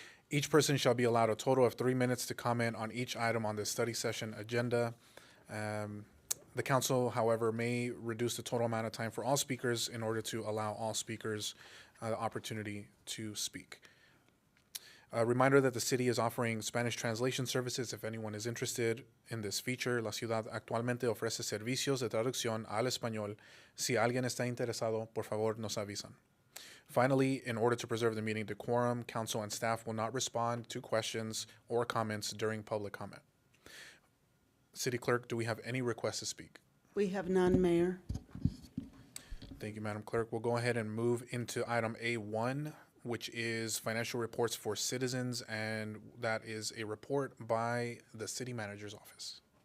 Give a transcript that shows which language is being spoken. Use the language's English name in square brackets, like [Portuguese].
[English] Each person shall be allowed a total of 3 minutes to comment on each item on the study session agenda. The council, however, may reduce the total amount of time for all speakers in order to allow all speakers the opportunity to speak. A reminder that the city is offering Spanish translation services if anyone is interested in this feature. [Spanish] La ciudad actualmente ofrece servicios de traducción al español. Si alguien está interesado, por favor nos avisan. [English] Finally, in order to preserve the meeting decorum, council and staff will not respond to questions or comments during public comment. City Clerk, do we have any requests to speak? We have none, Mayor. Thank you, Madam Clerk. We'll go ahead and move into item A1, which is financial reports for citizens, and that is a report by the City Manager's Office.